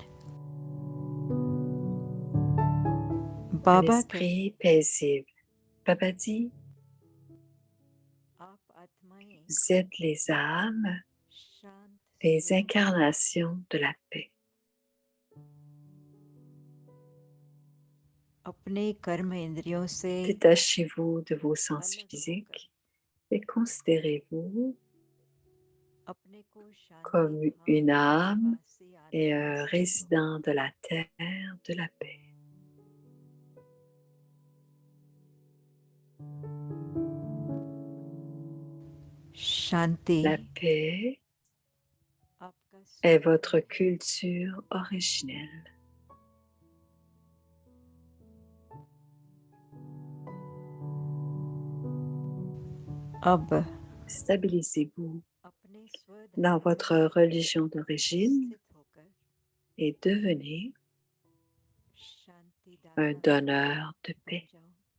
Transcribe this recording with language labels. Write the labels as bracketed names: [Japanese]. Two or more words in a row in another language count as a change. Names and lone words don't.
[French] Un बाबा esprit paisible. Baba dit, [Hindi] आप आत्माएं [French] vous êtes les âmes, [Hindi] शांत [French] les incarnations de la paix. [Hindi] अपने कर्म इंद्रियों से [French] Détachez-vous de vos sens physiques et considérez-vous [Hindi] अपने को [French] comme [Hindi] शांति [French] une [Hindi] धाम [French] âme [Hindi] निवासी [French] et [Hindi] आत्मा [French] un [Hindi] से [French] résident de la terre de la paix. [Hindi] शांति [French] La paix [Hindi] आपका [French] est [Hindi] स्वभाव [French] votre [Hindi] है। [French] culture originelle. [Hindi] अब [French] Stabilisez-vous [Hindi] अपने [French] dans [Hindi] स्वधर्म [French] votre [Hindi] में [French] religion d'origine [Hindi] स्थित होकर [French] et devenez un [Hindi] शांतिदाता [French] donneur de [Hindi] बन [French] paix. [Hindi] जाओ।